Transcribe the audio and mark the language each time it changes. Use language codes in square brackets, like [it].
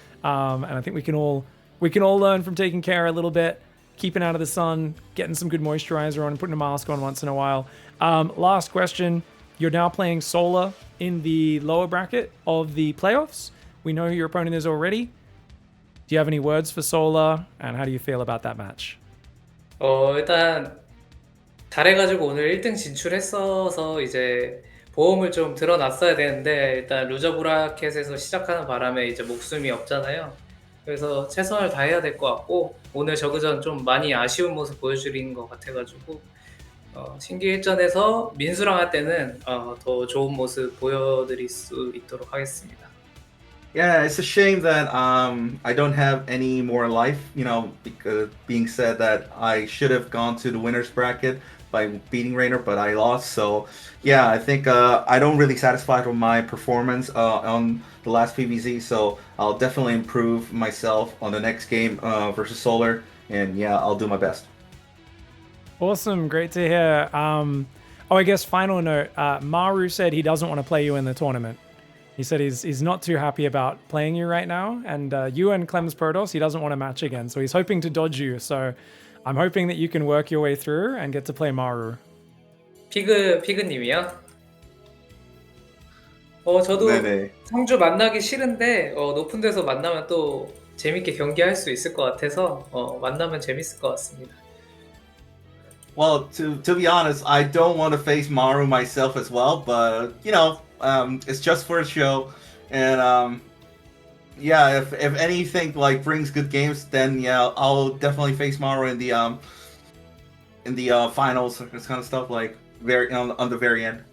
[en] And I think we can all learn from taking care a little bit, keeping out of the sun, getting some good moisturizer on, and putting a mask on once in a while. Last question. You're now playing Solar in the lower bracket of the playoffs. We know who your opponent is already. Do you have any words for Solar, and how do you feel about that match? [ko] 일단 잘해가지고 오늘 1등 진출했어서 이제 보험을 좀 들어놨어야 되는데 일단 루저 브라켓에서 시작하는 바람에 이제 목숨이 없잖아요. 그래서 최선을 다해야 될 것 같고 오늘 저그전 좀 많이 아쉬운 모습 보여주는 것 같아가지고 신기 1전에서 민수랑 할 때는 더 좋은 모습 보여드릴 수 있도록 하겠습니다. [en] Yeah, it's a shame that I don't have any more life. You know, because being said that I should have gone to the winners bracket by beating Rainer, but I lost. So yeah, I think I don't really satisfied with my performance on the last PvZ. So I'll definitely improve myself on the next game versus Solar, and yeah, I'll do my best. Awesome, great to hear. I guess final note, Maru said he doesn't want to play you in the tournament. He said he's not too happy about playing you right now, and you and Clems Protos, he doesn't want to match again, so he's hoping to dodge you. So I'm hoping that you can work your way through and get to play Maru. [ko] 피그님이요? 저도 네네. 성주 만나기 싫은데 높은 데서 만나면 또 재밌게 경기할 수 있을 것 같아서 만나면 재밌을 것 같습니다. [en] Well, to be honest, I don't want to face Maru myself as well, but you know, it's just for a show, and yeah, if anything like brings good games, then yeah, I'll definitely face Maru in the finals, this kind of stuff, like very on the very end.